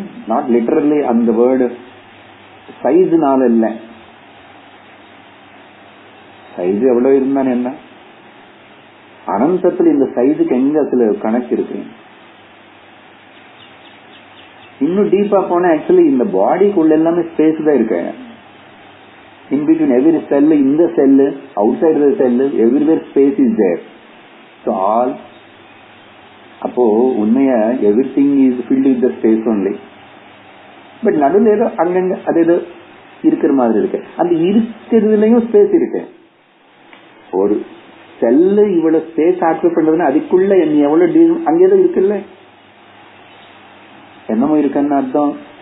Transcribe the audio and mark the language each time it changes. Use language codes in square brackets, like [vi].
[en] not literally [ta] அந்த [en] word சைஸ்னால [ta] இல்ல. Size எவ்வளவு இருந்தானே என்ன, அனந்தத்துல இந்த சைஸுக்கு எங்க அதுல கணக்கு இருக்கு? இன்னும் டீப்பா போனா ஆக்சுவலி இந்த பாடிக்குள்ள எல்லாமே ஸ்பேஸ் தான் இருக்கு. [en] In between every cell, in the cell, outside the cell, everywhere space is there. So all, [ta] அப்போ உண்மையா [en] everything is filled with the space only. [ta] But நடுவில் ஏதோ அங்கங்க அது ஏதோ இருக்கிற மாதிரி இருக்கு. அந்த இருக்கிறதுலயும் ஸ்பேஸ் இருக்கு. ஒரு செல்லு இவ்வளவு ஸ்பேஸ் ஆக்குபை பண்றதுன்னா அதுக்குள்ள என்ன எவ்வளவு அங்க ஏதோ இருக்குல்ல, என்னமோ இருக்குன்னு அர்த்தம்.